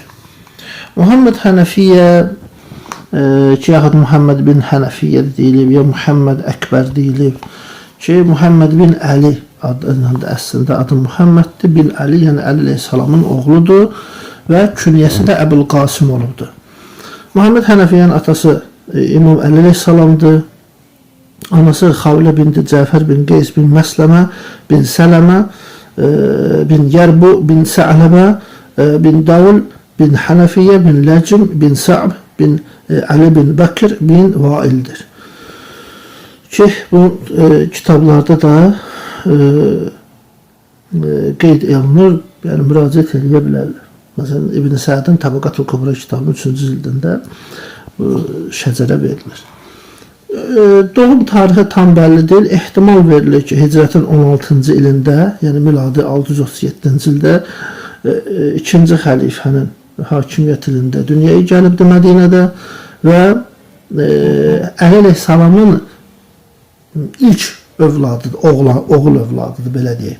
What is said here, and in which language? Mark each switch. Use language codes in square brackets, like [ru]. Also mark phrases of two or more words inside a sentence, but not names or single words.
[az] Muhammed Hənəfiyyə ki, yaxud Muhammed bin Hənəfiyyə deyilib, ya Muhammed Əkbər deyilib ki, Muhammed bin Əli əslində adı Muhammeddir, bin Əli, yəni Əli əleyhissalamın oğludur və künyəsi də Əbul Qasim olubdur. Muhammed Hənəfiyyənin atası İmam Əli əleyhissalamdır. Anası Xavlə binti Cəfər bin Qeys bin Məsləmə bin Sələmə bin Yərbu bin Sə'ləbə bin Davul bin Hənəfiyyə bin Ləcim bin Sa'b bin Ali bin Bəkir bin Vaildir. Ki, bu kitablarda da qeyd olunur, yəni müraciət edə bilərlər. Məsələn, İbn Sa'dın Təbəqatul Kubra kitabının 3-cü cildində şəcərə verilir. Doğum tarixi tam bəlli deyil, ehtimal verilir ki, hicrətin 16-cı ilində, yəni miladi 637-ci ildə 2-ci xəlifənin hakimiyyət ilində dünyaya gəlibdir Mədinədə və Əli əleyhissalamın ilk övladıdır, oğul övladıdır, belə deyək.